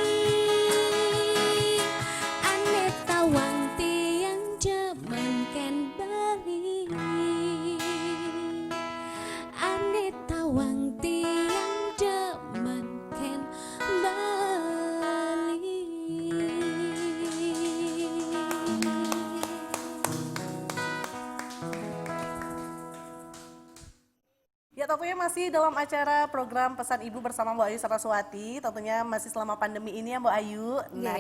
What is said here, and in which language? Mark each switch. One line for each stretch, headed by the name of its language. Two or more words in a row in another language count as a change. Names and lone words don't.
Balinese: ane tawang tiang jaman kan bali ane tawang tiang jaman kan bali.
Indonesian: Ya tentunya masih dalam acara program Pesan Ibu bersama Mbak Ayu Saraswati. Tentunya masih selama pandemi ini ya Mbak Ayu. Nah